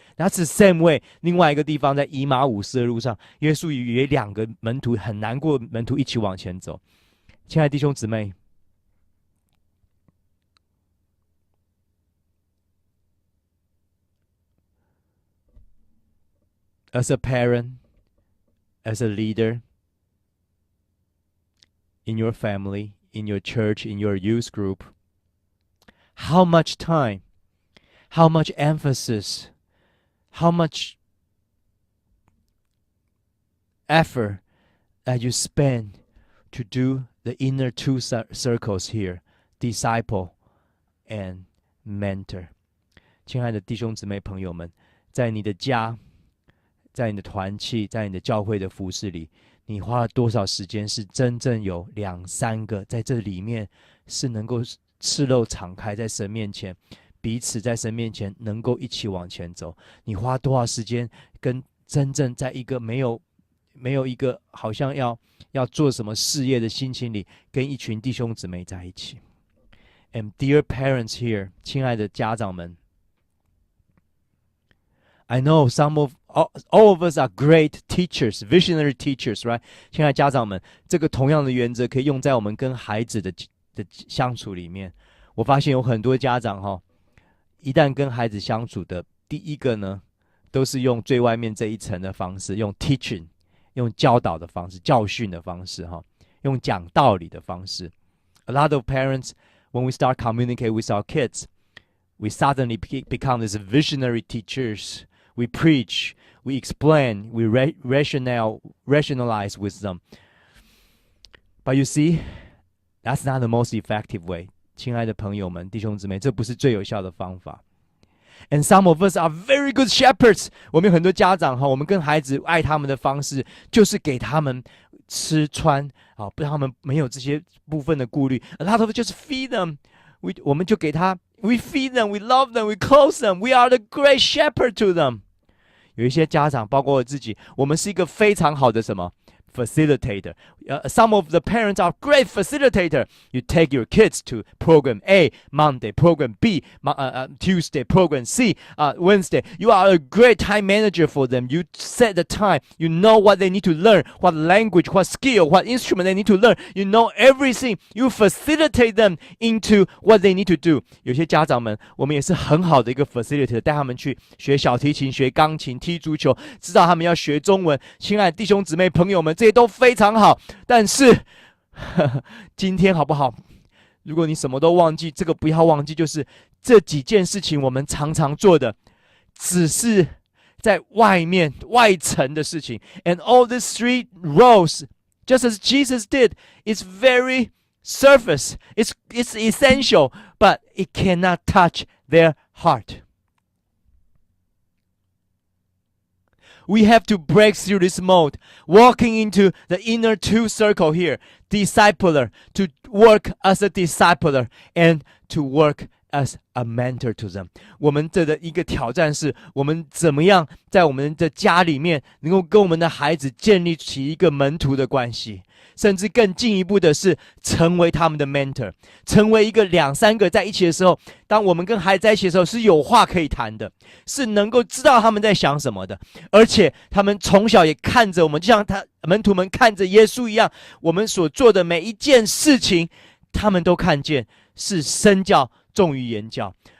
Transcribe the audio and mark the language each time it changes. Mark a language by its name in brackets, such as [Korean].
[English] That's the same way. [Chinese] 另外一个地方，在以马五斯的路上，耶稣与2个门徒很难过的门徒一起往前走。亲爱的弟兄姊妹， [English] as a parent, as a leader, in your family, in your church, in your youth group, how much time, how much emphasis, how much effort that you spend to do the inner 2 circles here, disciple and mentor. [Chinese] 亲爱的弟兄姊妹朋友们，在你的家，在你的团契，在你的教会的服事里，你花了多少时间是真正有2、3个在这里面是能够赤露敞开在神面前，彼此在神面前能够一起往前走？你花多少时间跟真正在一个没有一个好像要做什么事业的心情里，跟一群弟兄姊妹在一起？ [English] And dear parents here， [Chinese] 亲爱的家长们， [English] I know all of us are great teachers, visionary teachers, right? [Chinese] 亲爱的家长们，这个同样的原则可以用在我们跟孩子的相处里面。我发现有很多家长一旦跟孩子相处的第一个呢，都是用最外面这一层的方式，用 teaching， 用教导的方式，教训的方式用讲道理的方式。 [English] A lot of parents, when we start communicate with our kids, we suddenly become these visionary teachers. We preach, we explain, we rationalize with them. But you see, that's not the most effective way. [Chinese] 亲爱的朋友们，弟兄姊妹，这不是最有效的方法。 [English] And some of us are very good shepherds. [Chinese] 我们有很多家长我们跟孩子爱他们的方式，就是给他们吃穿不让他们没有这些部分的顾虑。 [English] A lot of just feed them. [Chinese] 我们就给他 [English] We feed them, we love them, we clothe them. We are the great shepherd to them. [Chinese] 有一些家长，包括我自己，我们是一个非常好的什么？ [English] facilitator. Some of the parents are great facilitator. You take your kids to program A Monday, program B Tuesday, program C Wednesday. You are a great time manager for them. You set the time. You know what they need to learn, what language, what skill, what instrument they need to learn. You know everything. You facilitate them into what they need to do. [Chinese] 有些家长们，我们也是很好的一个 facilitator， 带他们去学小提琴、学钢琴、踢足球，知道他们要学中文。亲爱的弟兄姊妹朋友们，这些都非常好。但是今天好不好？如果你什么都忘记，这个不要忘记，就是这几件事情我们常常做的，只是在外面外层的事情。 [English] And all these three roles, just as Jesus did, is very surface. It's essential, but it cannot touch their heart. We have to break through this mold, walking into the inner two circle here, discipler, to work as a discipler and to work as a mentor to them. [Chinese] 我们这的一个挑战是，我们怎么样在我们的家里面能够跟我们的孩子建立起一个门徒的关系，甚至更进一步的是成为他们的 mentor， 成为一个2、3个在一起的时候，当我们跟孩子在一起的时候是有话可以谈的，是能够知道他们在想什么的，而且他们从小也看着我们，就像门徒们看着耶稣一样，我们所做的每一件事情他们都看见，是身教重于言教。